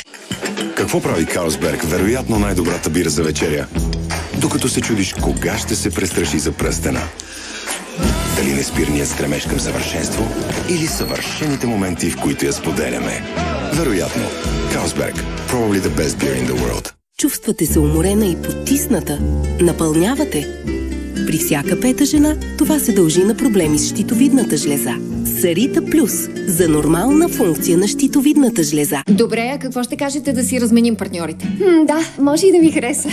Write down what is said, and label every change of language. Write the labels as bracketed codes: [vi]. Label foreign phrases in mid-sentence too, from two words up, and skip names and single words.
[bg] Какво прави Карлсберг? Вероятно най-добрата бира за вечеря. Докато се чудиш кога ще се престраши за пръстена. Дали неспирният стремеж към съвършенство или съвършените моменти, в които я споделяме. Вероятно. Карлсберг. [en] Probably the best beer in the world. [bg] Чувствате се уморена и потисната. Напълнявате. При всяка пета жена това се дължи на проблеми с щитовидната жлеза. Сарита Плюс за нормална функция на щитовидната жлеза. Добре, а какво ще кажете да си разменим партньорите? Да, може и да ми хареса.